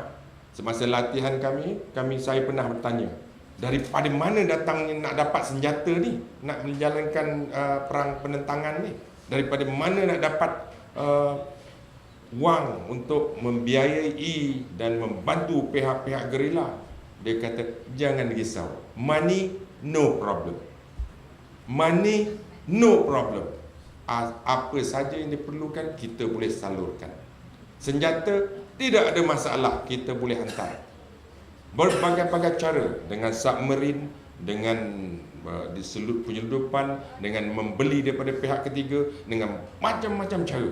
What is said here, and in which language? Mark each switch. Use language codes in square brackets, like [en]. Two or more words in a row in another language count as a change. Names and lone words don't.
[ms] Semasa latihan saya pernah bertanya, daripada mana datangnya nak dapat senjata ni, nak menjalankan perang penentangan ni? Daripada mana nak dapat wang untuk membiayai dan membantu pihak-pihak gerila? Dia kata, jangan risau, [en] money no problem. Money no problem. [ms] Apa saja yang diperlukan kita boleh salurkan. Senjata tidak ada masalah, kita boleh hantar. Berbagai-bagai cara, dengan submarine, dengan penyelundupan, dengan membeli daripada pihak ketiga, dengan macam-macam cara.